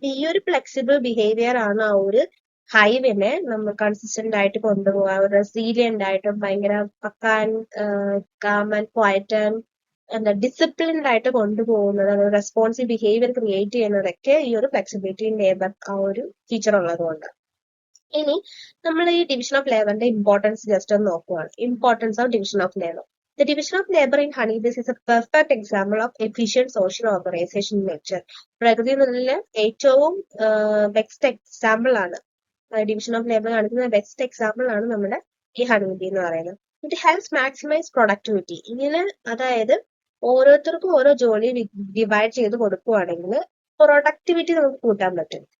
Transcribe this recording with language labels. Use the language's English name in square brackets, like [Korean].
[Malayalam] ഈ ഒരു flexible behaviour ആണ് ആ ഒരു ഹൈവിനെ നമ്മൾ കൺസിസ്റ്റന്റ് ആയിട്ട് കൊണ്ടുപോകാൻ, റെസീലിയന്റ് ആയിട്ടും ഭയങ്കര പക്കാൻ കാം ആൻഡ് ക്വയറ്റ് ആൻഡ് എന്താ ഡിസിപ്ലിൻഡ് ആയിട്ട് കൊണ്ടുപോകുന്നത്, റെസ്പോൺസീവ് ബിഹേവിയർ ക്രിയേറ്റ് ചെയ്യുന്നതൊക്കെ ഈ ഒരു ഫ്ലെക്സിബിലിറ്റി ഇൻ ലേബർ ആ ഒരു ഫീച്ചർ ഉള്ളതുകൊണ്ട്. ഇനി നമ്മൾ ഈ ഡിവിഷൻ ഓഫ് ലേബറിന്റെ ഇമ്പോർട്ടൻസ് ജസ്റ്റ് ഒന്ന് നോക്കുകയാണ്. [English] Importance of division of labour. The division of labor in honeybees is a perfect example of efficient social organization in nature. [Malayalam] പ്രകൃതിയിലുള്ള ഏറ്റവും ബെസ്റ്റ് എക്സാമ്പിൾ ആണ് ഡിവിഷൻ ഓഫ് ലേബർ കാണിക്കുന്ന best example ആണ് നമ്മുടെ ഈ honeybee എന്ന് പറയുന്നത്. [English] It helps maximise productivity. [Malayalam] ഇങ്ങനെ അതായത് ഓരോരുത്തർക്കും ഓരോ ജോലി ഡിവൈഡ് ചെയ്ത് കൊടുക്കുവാണെങ്കിൽ പ്രൊഡക്ടിവിറ്റി നമുക്ക് കൂട്ടാൻ പറ്റും.